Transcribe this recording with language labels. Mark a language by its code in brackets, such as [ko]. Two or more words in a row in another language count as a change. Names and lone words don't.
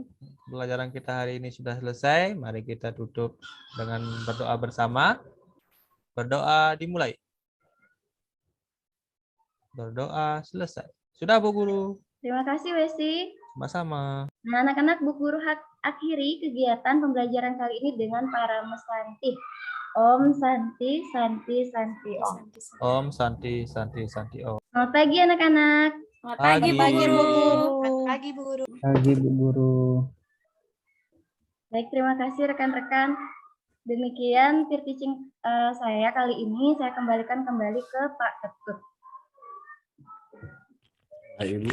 [id] Pelajaran kita hari ini sudah selesai. Mari kita tutup dengan berdoa bersama. Berdoa dimulai. Berdoa selesai. Sudah, Bu Guru. Terima kasih Wesi. Sama-sama. Nah, anak-anak, Bu Guru akhiri kegiatan pembelajaran kali ini dengan para mesanti. [sa] Om Santi, Santi, Santi, Om. Om Santi, Santi, Santi, Om. [id] Selamat pagi anak-anak. Selamat pagi Bu Pagi. Guru. Selamat pagi, Bu Guru. Pagi, Bu Guru. Baik, terima kasih rekan-rekan. Demikian [en] peer teaching [id] saya kali ini. Saya kembalikan kembali ke Pak Ketut. Baik, Ibu.